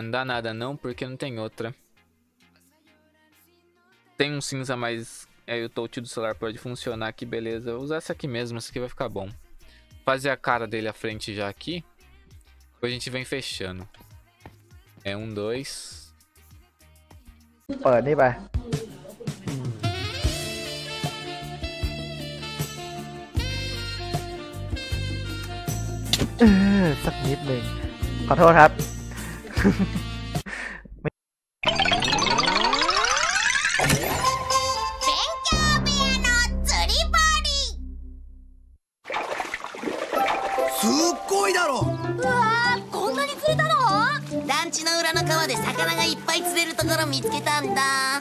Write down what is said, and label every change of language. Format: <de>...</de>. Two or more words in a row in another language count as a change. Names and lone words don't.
<pt>Não dá nada não, porque não tem outra. Tem um cinza mais... Aí o touch do celular pode funcionar aqui, beleza. Eu vou usar essa aqui mesmo, essa aqui vai ficar bom. Fazer a cara dele à frente já aqui. Depois a gente vem fechando. É 1, 2.</pt> <th>เปิดนี่ไป สักนิดหนึ่งขอโทษครับ</th> <ja>すっごいだろ。うわー、こんなに釣れたの？団地の裏の川で魚がいっぱい釣れるところ見つけたんだ。</ja>